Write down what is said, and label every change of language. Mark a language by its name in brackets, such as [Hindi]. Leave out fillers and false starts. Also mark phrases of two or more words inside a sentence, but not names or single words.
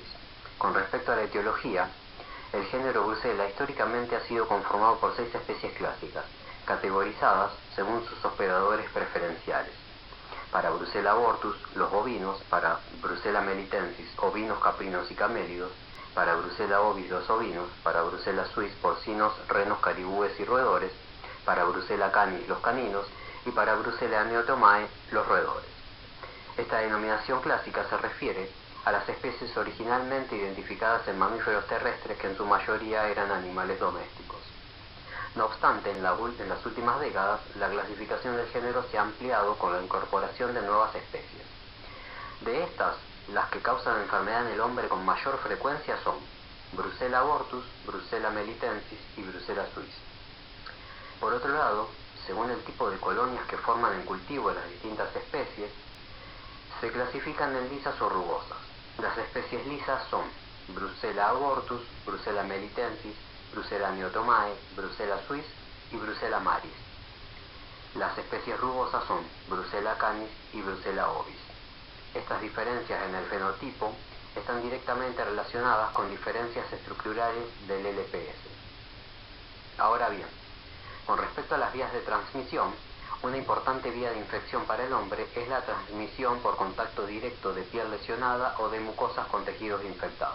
[Spanish] Con respecto a la etiología, el género Brucella históricamente ha sido conformado por 6 especies clásicas, categorizadas según sus hospedadores preferenciales. Para Brucella abortus, los bovinos; para Brucella melitensis, ovinos, caprinos y camélidos; para Brucella ovis, los ovinos; para Brucella suis, porcinos, renos, caribúes y roedores; para Brucella canis, los caninos; y para Brucella neotomae, los roedores. Esta denominación clásica se refiere a las especies originalmente identificadas en mamíferos terrestres que en su mayoría eran animales domésticos. No obstante, en las últimas décadas, la clasificación del género se ha ampliado con la incorporación de nuevas especies. De estas, las que causan enfermedad en el hombre con mayor frecuencia son Brucella abortus, Brucella melitensis y Brucella suis. Por otro lado, según el tipo de colonias que forman en cultivo las distintas especies, se clasifican en lisas o rugosas. Las especies lisas son Brucella abortus, Brucella melitensis, Brucella neotomae, Brucella suis y Brucella maris. Las especies rugosas son Brucella canis y Brucella ovis. Estas diferencias en el fenotipo están directamente relacionadas con diferencias estructurales del LPS. Ahora bien, con respecto a las vías de transmisión, una importante vía de infección para el hombre es la transmisión por contacto directo de piel lesionada o de mucosas con tejidos infectados.